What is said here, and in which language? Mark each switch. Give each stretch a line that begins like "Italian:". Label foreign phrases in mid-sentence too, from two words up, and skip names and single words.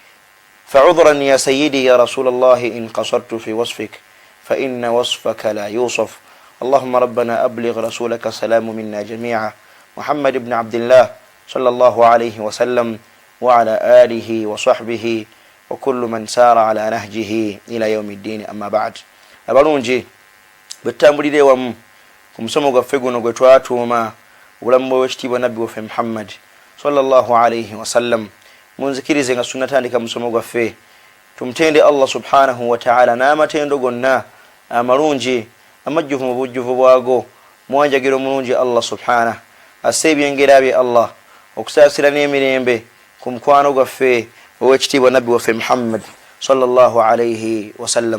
Arabic: فعذرا يا سيدي يا رسول الله إن قصرت في وصفك فإن وصفك لا يوصف. اللهم ربنا أبلغ رسولك السلام منا جميعا محمد بن عبد الله صلى الله عليه وسلم وعلى آله وصحبه وكل من سار على نهجه إلى يوم الدين. أما بعد
Ganda: abalungi bwetambulire wamu ku musomo gwaffe guno gwe twatuuma obulamu bw'ekitiibwa nabbi waffe Muhammad
Arabic: صلى الله عليه وسلم,
Ganda: munzikirize nga sunnatandika musomo gwaffe tumutende Allah
Arabic: سبحانه وتعالى
Ganda: n'amatendo gonna amalungi amajjuvu mu bujjuvu bwago, mwanjagiro mulungi Allah subhanahu asse ebyengera bye Allah okusaasira n'emirembe ku mukwano gwaffe ow'ekitiibwa nabbi waffe Muhammad
Arabic: صلى الله عليه وسلم.